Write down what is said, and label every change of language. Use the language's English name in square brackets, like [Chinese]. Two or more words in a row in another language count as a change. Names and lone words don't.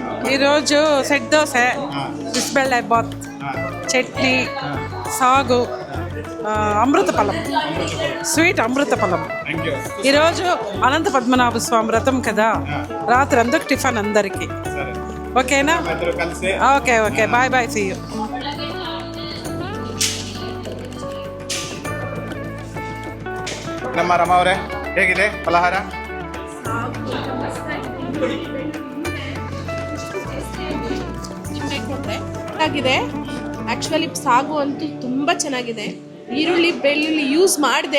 [Telugu] ఈరోజు సెట్ దోశ, బిస్బెళ్ళే బాత్, చట్నీ, సాగు, అమృతఫలం, స్వీట్ అమృతఫలం. ఈరోజు అనంత పద్మనాభ స్వామి వ్రతం కదా, రాత్రి అందుకు టిఫిన్ అందరికి. [English] ఓకేనా? okay okay, bye bye, see you. [Kannada] ನಮ್ಮ ರಮ ಅವರೇ, ಹೇಗಿದೆ ಫಲಹಾರ? ಆಗಿದೆ. ಆ್ಯಕ್ಚುಲಿ ಸಾಗು ಅಂತೂ ತುಂಬ ಚೆನ್ನಾಗಿದೆ. ಈರುಳ್ಳಿ ಬೆಳ್ಳುಳ್ಳಿ ಯೂಸ್ ಮಾಡಿದೆ.